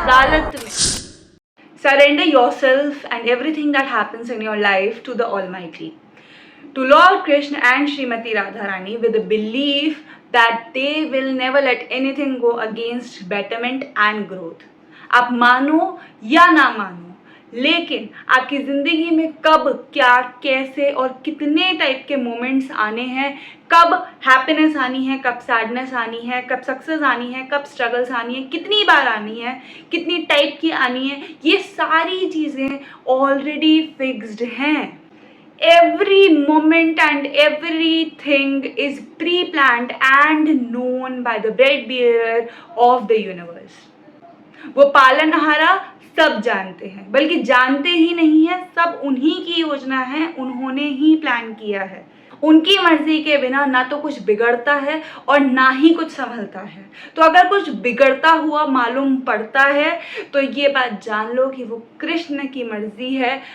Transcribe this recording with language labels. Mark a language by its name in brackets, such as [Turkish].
[Hindi] अदालत में [English] surrender yourself and everything that happens in your life to the Almighty, to Lord Krishna and Srimati Radharani, with the belief that they will never let anything go against betterment and growth. [Hindi] आप मानो या ना मानो, लेकिन आपकी ज़िंदगी में कब क्या कैसे और कितने टाइप के मोमेंट्स आने हैं, कब हैप्पीनेस आनी है, कब सैडनेस आनी है, कब सक्सेस आनी है, कब स्ट्रगल्स आनी है, कितनी बार आनी है, कितनी टाइप की आनी है, ये सारी चीज़ें ऑलरेडी फिक्स्ड हैं. [English] Every moment and everything is pre-planned and known by the bread bearer of the universe. [Hindi] वो पालनहारा सब जानते हैं, बल्कि जानते ही नहीं है, सब उन्हीं की योजना है, उन्होंने ही प्लान किया है. उनकी मर्जी के बिना ना तो कुछ बिगड़ता है और ना ही कुछ संभलता है. तो अगर कुछ बिगड़ता हुआ मालूम पड़ता है तो ये बात जान लो कि वो कृष्ण की मर्जी है.